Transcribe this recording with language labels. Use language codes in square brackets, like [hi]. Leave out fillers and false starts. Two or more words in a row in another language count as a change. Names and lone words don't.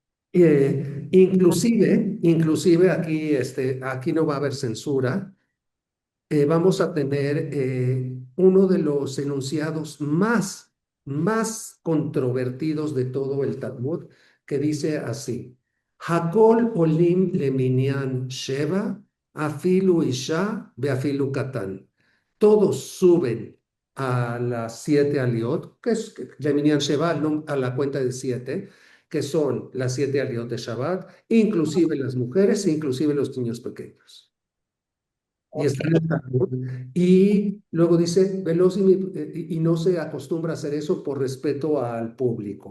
[es] Inclusive aquí no va a haber censura. Vamos a tener uno de los enunciados más controvertidos de todo el Talmud, que dice así: [he] הכל עולים למנין שבעה, אפילו אשה, ואפילו קטן. [es] Todos suben a las 7 aliot, que es [he] למנין שבעה, [es] a la cuenta de 7, que son las 7 aliot de Shabbat, inclusive las mujeres, inclusive los niños pequeños. Y Ok, está en el Talmud. Y luego dice, veloz y no se acostumbra a hacer eso por respeto al público.